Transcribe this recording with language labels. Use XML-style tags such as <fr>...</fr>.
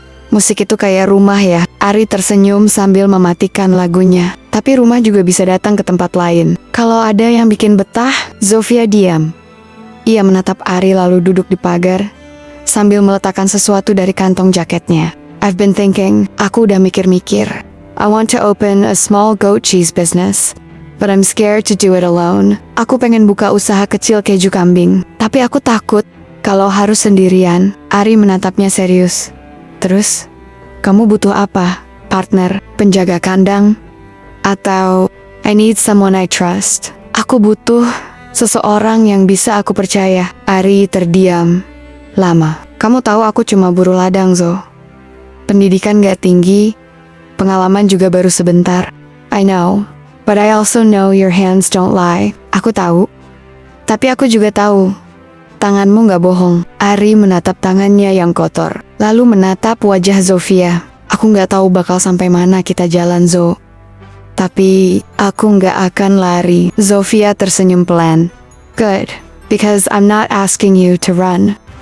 <id>Musik itu kayak rumah ya. Ari tersenyum sambil mematikan lagunya. Tapi rumah juga bisa datang ke tempat lain. Kalau ada yang bikin betah, Zofia diam. Ia menatap Ari lalu duduk di pagar, sambil meletakkan sesuatu dari kantong jaketnya.</id> <en>I've been thinking,</en> <id>aku udah mikir-mikir.</id> <en>I want to open a small goat cheese business, but I'm scared to do it alone.</en> <id>Aku pengen buka usaha kecil keju kambing, tapi aku takut kalau harus sendirian. Ari menatapnya serius. Terus, kamu butuh apa? Partner, penjaga kandang? Atau,</id> <en>I need someone I trust.</en> <id>Aku butuh seseorang yang bisa aku percaya. Ari terdiam lama. Kamu tahu aku cuma buruh ladang, Zo. Pendidikan gak tinggi, pengalaman juga baru sebentar.</id> <en>I know, but I also know your hands don't lie.</en> <id>Aku tahu. Tapi aku juga tahu, tanganmu gak bohong. Ari menatap tangannya yang kotor, lalu menatap wajah Zofia. Aku gak tahu bakal sampai mana kita jalan, Zo. Tapi, aku gak akan lari. Zofia tersenyum pelan.</id> <en>Good, because I'm not asking you to run.</en>